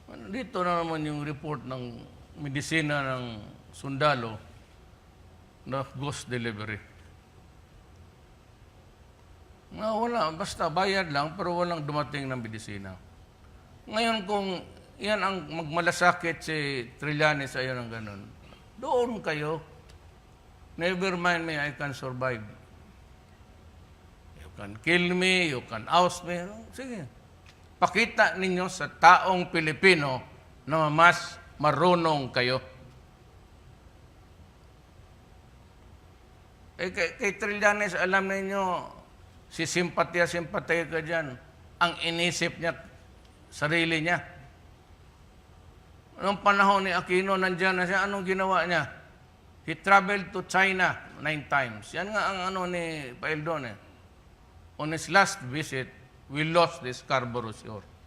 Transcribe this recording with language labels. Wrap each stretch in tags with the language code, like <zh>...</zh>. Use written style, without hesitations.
<tl>Dito na naman yung report ng medisina ng sundalo na ghost delivery. Wala, basta bayad lang pero walang dumating ng medisina. Ngayon kung yan ang magmalasakit si Trillanes sa'yo ng ganun, doon kayo.</tl> <en>Never mind me, I can survive. You can kill me, you can oust me.</en> <tl>Sige. Pakita ninyo sa taong Pilipino na mas marunong kayo. Kay Trillanes, alam ninyo, si simpatya ka dyan. Ang inisip niya, sarili niya. Noong panahon ni Aquino, nandyan na siya. Anong ginawa niya?</tl> <en>He traveled to China 9 times.</en> <tl>Yan nga ang ni Paildon eh.</tl> <en>On his last visit, we lost the Scarborough Shore.</en>